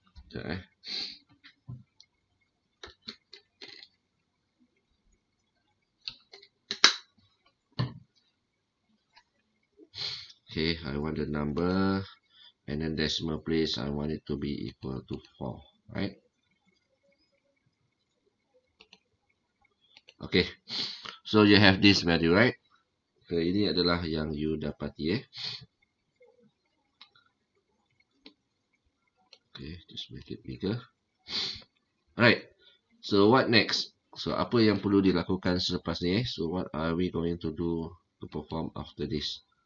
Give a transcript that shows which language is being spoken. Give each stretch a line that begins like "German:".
English: Sekejap Okay, I want the number and then decimal place I want it to be equal to 4, right? Okay, so you have this value, right?
Malay: Okay, ini adalah yang you dapati.
English: Okay, just make it bigger. Alright, so what next? So
Malay: apa yang perlu dilakukan selepas ni?
English: So what are we going to do to perform after this?